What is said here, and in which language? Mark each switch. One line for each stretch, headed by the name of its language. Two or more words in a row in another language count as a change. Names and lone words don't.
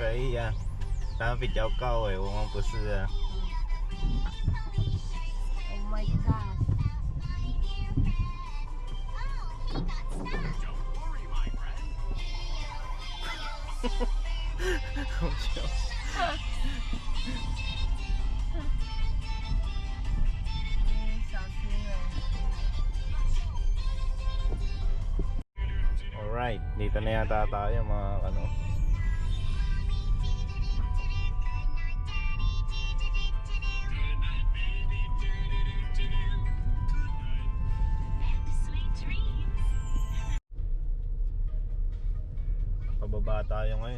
Chinese: 可以呀、它比较高哎，我们不是啊。
English: Oh my god！
Chinese: 好笑。小心哎！
Filipino: Alright, dito na yata tayo mga ano. Pababa tayo ngayon.